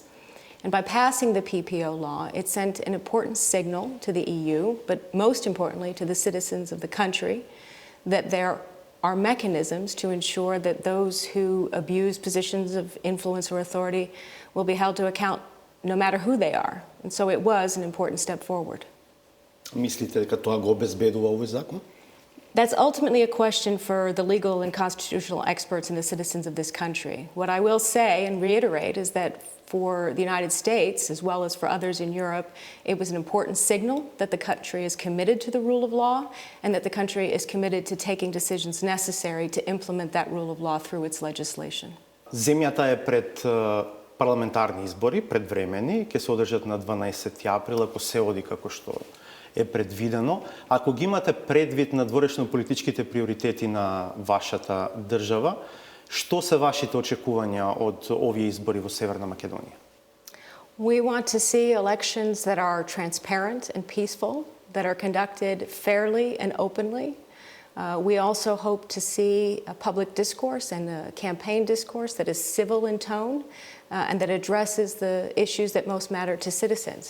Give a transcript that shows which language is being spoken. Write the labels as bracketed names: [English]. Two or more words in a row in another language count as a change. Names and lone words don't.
[English] And by passing the PPO law, it sent an important signal to the EU, but most importantly to the citizens of the country, that there are mechanisms to ensure that those who abuse positions of influence or authority will be held to account no matter who they are. And so it was an important step forward. [Macedonian] Мислите дека тоа го обезбедува овој закон? [English] That's ultimately a question for the legal and constitutional experts and the citizens of this country. What I will say and reiterate is that for the United States, as well as for others in Europe, it was an important signal that the country is committed to the rule of law and that the country is committed to taking decisions necessary to implement that rule of law through its legislation. [Macedonian] Земјата е пред парламентарни избори, предвремени, ќе се одржат на 12 април, ако се оди како што е предвидено. Ако ги имате предвид на дворешно-политичките приоритети на вашата држава, што се вашите очекувања од овие избори во Северна Македонија? [English] We want to see elections that are transparent and peaceful, that are conducted fairly and openly. We also hope to see a public discourse and a campaign discourse that is civil in tone and that addresses the issues that most matter to citizens.